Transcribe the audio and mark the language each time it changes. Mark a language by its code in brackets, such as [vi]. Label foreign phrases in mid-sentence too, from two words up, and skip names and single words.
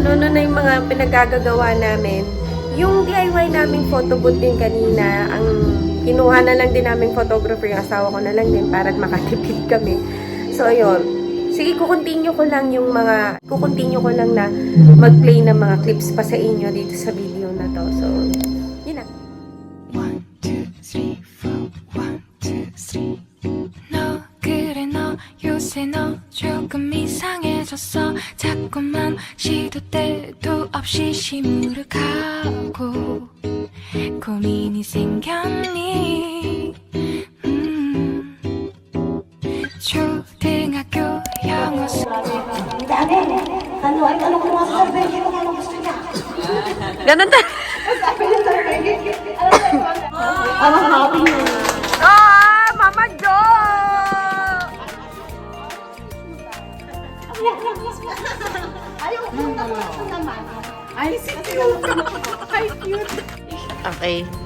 [tl] Ano na yung mga pinagagagawa namin. Yung DIY naming [en] photo booth [tl] din kanina, ang kinuha na lang din naming photographer, yung asawa ko na lang din para makatipid kami. So, ayun. Sige, kukontinue ko lang na mag-play ng mga clips pa sa inyo dito sa video na to. So, yun na. [ko] 1, 2, 3, 4 1, 2, 3 너 그래 너 요새 너 조금 이상해졌어 자꾸만 시도 때도 없이 시무룩하고 고민이 생겼니 초등학교 영어 [tl] Ganun ta. Ah, Mama Jo! Okay.